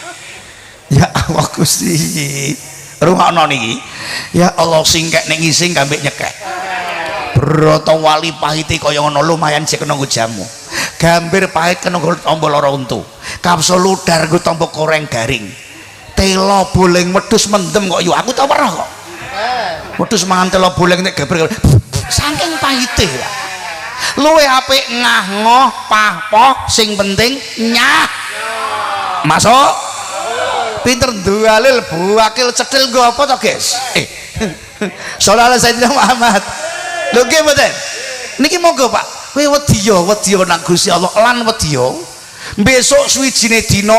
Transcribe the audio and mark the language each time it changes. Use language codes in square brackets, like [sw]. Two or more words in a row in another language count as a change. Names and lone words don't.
[jv] Ya Allah Gusti rungokno niki ya Allah singkek ning ngising kambek nyekek brotowali pahite kaya ngono lumayan sik kena jamu gambir pahit kena tombo lara untu kapsul udar nggo tombo koreng garing telo boleng wedhus mendem kok yo aku tau weruh kok wedhus mangan telo boleng nek gambir saking pahite luwe apik ngah ngoh pah-poh sing penting nyah masuk pinter dualil buakil cedil nggo apa to guys [ar] صلى الله سيدنا [jv] Muhammad lho nggih mboten niki monggo Pak kowe wedya nang Gusti Allah lan wedya besok suwijine dina